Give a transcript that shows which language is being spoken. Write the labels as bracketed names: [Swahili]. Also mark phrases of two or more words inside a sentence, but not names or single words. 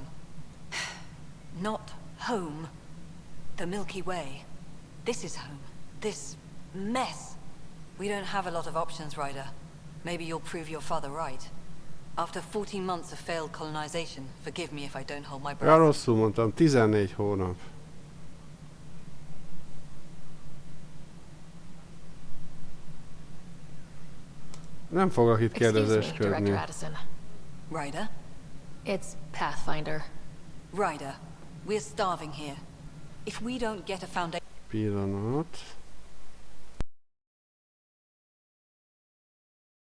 [English] Not home. The Milky Way. This is home. This mess. We don't have a lot of options, Ryder. Maybe you'll prove your father right. After 14 months of failed colonization, forgive me if I don't hold my breath. [Hungarian] Ja, rosszul mondtam, 14 hónap. Nem fogok itt kérdezésködni. [English] Ryder? It's Pathfinder. Ryder, we're starving here. If we don't get a foundation... [Hungarian] Pillanat.